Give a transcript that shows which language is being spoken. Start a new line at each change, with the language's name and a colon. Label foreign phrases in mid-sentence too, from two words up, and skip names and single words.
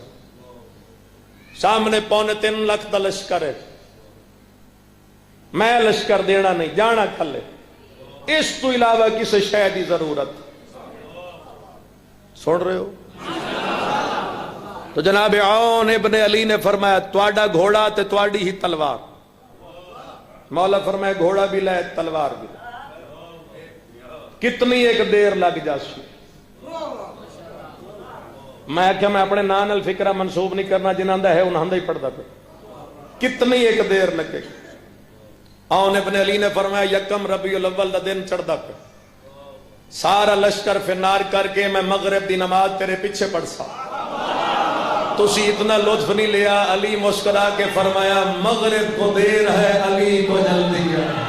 Punjabi: سامنے 3.25 لاکھ دا لشکر ہے، میں لشکر دینا نہیں، جانا کھلے. اس تو علاوہ کسی شے دی ضرورت سن رہے ہو؟ تو جناب عون ابن علی نے فرمایا تواڈا گھوڑا تے تواڈی ہی تلوار. مولا فرمایا گھوڑا بھی لے تلوار بھی لے. کتنی ایک دیر لگ جاسی. میں کیا میں اپنے نان الفکرہ منسوب نہیں کرنا، جنہاں دا ہے انہاں دا ہی پڑھدا پہ. کتنی ایک دیر لگے. عون ابن علی نے فرمایا 1 ربیع الاول دا دن چڑھدا پہ، سارا لشکر فنار کر کے میں مغرب دی نماز تیرے پیچھے پڑھ سا. تسی اتنا لطف نہیں لیا.
Urdu: علی مسکرا کے فرمایا مغرب کو دیر ہے، علی کو جلدی ہے.